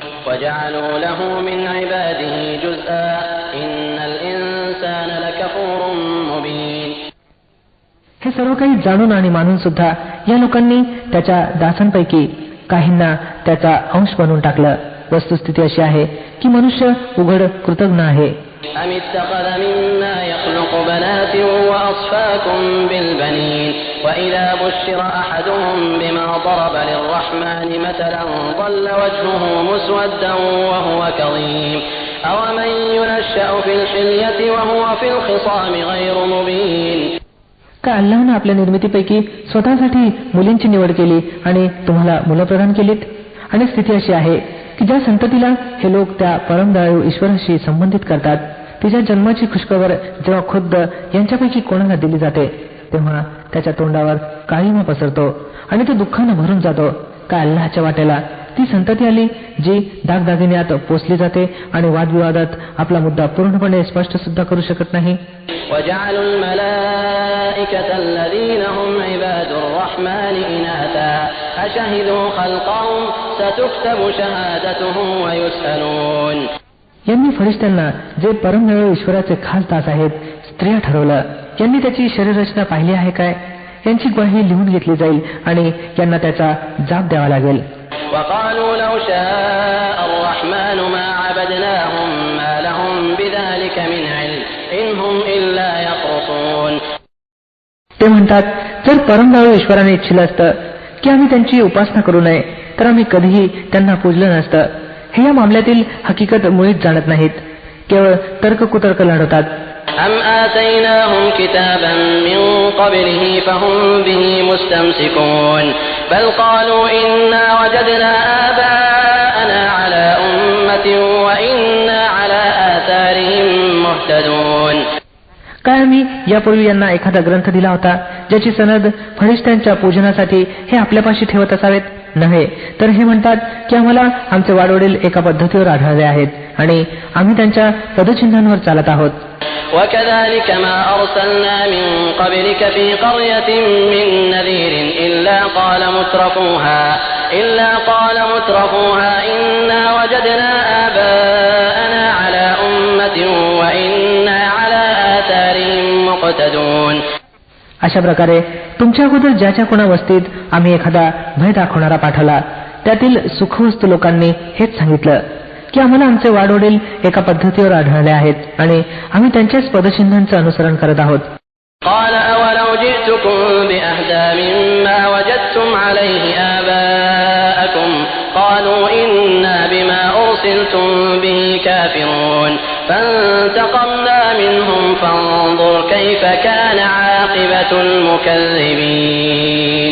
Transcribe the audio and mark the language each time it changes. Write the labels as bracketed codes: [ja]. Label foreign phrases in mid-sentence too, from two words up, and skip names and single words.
[mr] हे सर्व काही जाणून आणि मानून सुद्धा या लोकांनी त्याच्या दासांपैकी काहींना त्याचा अंश बनवून टाकलं. वस्तुस्थिती अशी आहे की मनुष्य उघड कृतज्ञ आहे. [ar] أم اتخذ مما يخلق بنات وأصفاكم بالبنين وإذا بشر أحدهم بما ضرب للرحمن مثلا ظل وجهه مسودا وهو كظيم أومن ينشأ في الحلية وهو في الخصام غير مبين. [mr] का अल्लाहने आपल्या निर्मितीपैकी स्वतःसाठी मुलींची निवड केली आणि तुम्हाला मुलं प्रदान केलीत? आणि स्थिती अशी आहे की ज्या संततीला हे लोक त्या परमदयाळू ईश्वराशी संबंधित करतात, तिच्या जन्माची खुशखबर जेव्हा खुद्द यांच्यापैकी कोणाला दिली जाते तेव्हा त्याच्या तोंडावर काळीमा पसरतो आणि तो दुःखानं भरून जातो. का अल्लाहच्या वाट्याला ती संतती आली जी दागदागिन्यात पोचली जाते आणि वादविवादात आपला मुद्दा पूर्णपणे स्पष्ट सुद्धा करू शकत नाही. [ar] وجعلوا الملائكة الذين هم عباد الرحمن إناثا أشهدوا خلقهم ستكتب شهادتهم ويسألون. [mr] यांनी फरिश्त्यांना जे परमदयाळू ईश्वराचे खास दास आहेत स्त्रिया ठरवलं. यांनी त्याची शरीररचना पाहिली आहे काय? यांची ग्वाही लिहून घेतली जाईल आणि यांना त्याचा जाब द्यावा लागेल. [ar] وقالوا لو شاء الرحمن ما عبدناهم ما لهم بذلك من علم إن هم إلا يخرصون. [mr] ते म्हणतात, जर परमदयाळू ईश्वराने इच्छिलं असतं की आम्ही त्यांची उपासना करू नये तर आम्ही कधीही त्यांना पूजलं नसतं. हे या मामल्यातील हकीकत मुळीच जाणत नाहीत, केवळ तर्क-कुतर्क लढवतात. [ar] أم آتيناهم كتابا من قبله فهم به مستمسكون بل قالوا إنا وجدنا آباءنا على أمة وإنا على آثارهم مهتدون. [mr] काय आम्ही यापूर्वी यांना एखादा ग्रंथ दिला होता ज्याची सनद फरिश्त्यांच्या पूजनासाठी हे आपल्यापाशी ठेवत असावेत? नव्हे, तर हे म्हणतात की आम्हाला आमचे वाडवडील एका पद्धतीवर आढळले आहेत आणि आम्ही त्यांच्या पदचिन्हांवर चालत आहोत. [ar] وكذلك ما أرسلنا من قبلك في قرية من نذير إلا قال مترفوها إنا وجدنا آباءنا على أمة وإنا على آثارهم مقتدون. [mr] अशा प्रकारे तुमच्या अगोदर ज्याच्या कोणा वस्तीत आम्ही एखादा भय दाखवणारा पाठवला त्यातील सुखवस्तू लोकांनी हेच सांगितलं की आम्हाला आमचे वाडवडील एका पद्धतीवर आढळले आहेत आणि आम्ही त्यांच्याच पदचिन्हांचं अनुसरण करत आहोत. [ar] قال أولو جئتكم بأهدى مما وجدتم عليه آباءكم قالوا إنا بما أرسلتم به كافرون فانتقمنا منهم فانظر كيف كان عاقبة المكذبين.